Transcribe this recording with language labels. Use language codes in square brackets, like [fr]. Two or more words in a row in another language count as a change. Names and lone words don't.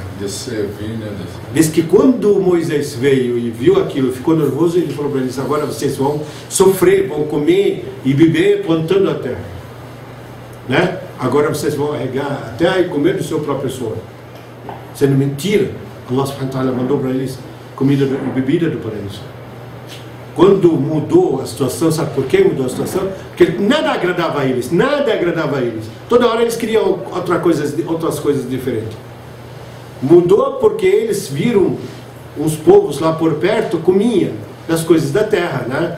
[pt] Diz que quando Moisés veio e viu aquilo, ficou nervoso, ele falou para eles: agora vocês vão sofrer, vão comer e beber plantando a terra, né? Agora vocês vão regar a terra e comer do seu próprio suor. Sendo mentira, [ar] الله سبحانه وتعالى [pt] mandou para eles comida e bebida do paraíso. Quando mudou a situação, sabe por que mudou a situação? Porque nada agradava a eles, nada agradava a eles. Toda hora eles queriam outras coisas diferentes. Mudou porque eles viram uns povos lá por perto comiam das coisas da terra, né?